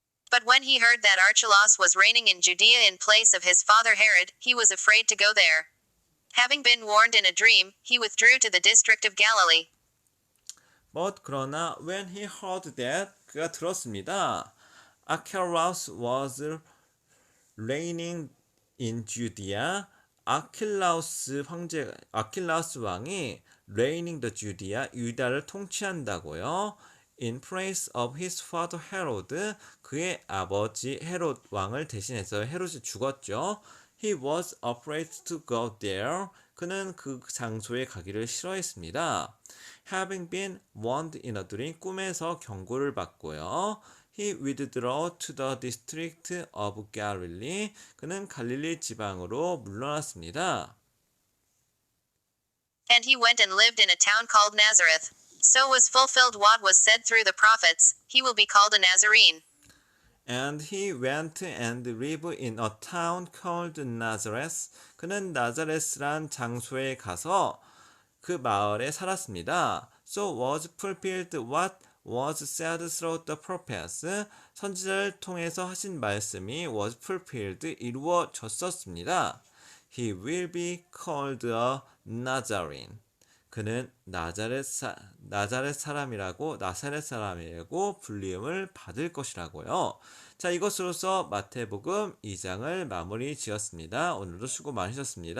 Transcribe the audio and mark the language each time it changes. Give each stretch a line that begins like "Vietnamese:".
English: But when he heard that Archelaus was reigning in Judea in place of his father Herod, he was afraid to go there. Having been warned in a dream, he withdrew to the district of Galilee. But
Korean: 그러나
English: when he heard that,
Korean: 그가 들었습니다.
English: Archelaus was reigning in Judea.
Korean: 아킬라우스 왕이
English: reigning the Judea,
Korean: 유다를 통치한다고요.
English: In place of his father Herod,
Korean: 그의 아버지 헤롯 왕을 대신해서 헤롯이 죽었죠.
English: He was afraid to go there.
Korean: 그는 그 장소에 가기를 싫어했습니다.
English: Having been warned in a dream,
Korean: 꿈에서 경고를 받고요.
English: He withdrew to the district of Galilee.
Korean: 그는 갈릴리 지방으로 물러났습니다.
English: And he went and lived in a town called Nazareth. So was fulfilled what was said through the prophets, he will be called a Nazarene. And he went and lived in a town called Nazareth.
Korean: 그는 나자레스란 장소에 가서 그 마을에 살았습니다.
English: So was fulfilled what was said through the prophets.
Korean: 선지자를 통해서 하신 말씀이
English: was fulfilled,
Korean: 이루어졌었습니다.
English: He will be called a Nazarene.
Korean: 그는 나사렛 사람이라고 불림을 받을 것이라고요. 자, 이것으로서 마태복음 2장을 마무리 지었습니다. 오늘도 수고 많으셨습니다.